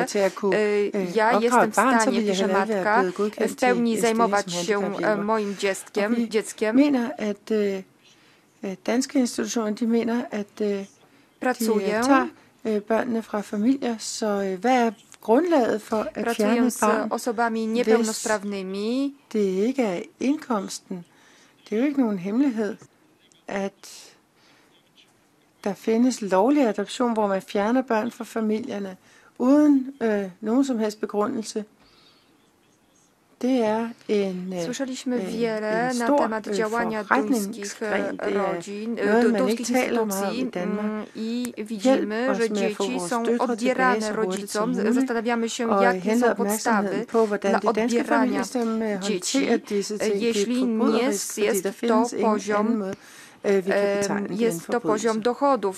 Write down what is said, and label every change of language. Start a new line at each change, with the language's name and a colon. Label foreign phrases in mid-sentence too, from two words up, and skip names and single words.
Polish: Ja jestem w stanie, pisze matka, w pełni zajmować się moim dzieckiem. Pracuję. Pracuję z osobami niepełnosprawnymi.
Danish: Det ikke er indkomsten. Det er jo ikke nogen hemmelighed, at der findes lovlig adoption, hvor man fjerner børn fra familierne uden nogen som helst begrundelse.
Polish: Słyszeliśmy wiele na temat działania duńskich rodzin, duńskich instytucji i widzimy, że dzieci są odbierane rodzicom. Zastanawiamy się, jakie są podstawy dla odbierania dzieci, jeśli nie jest to poziom dochodów.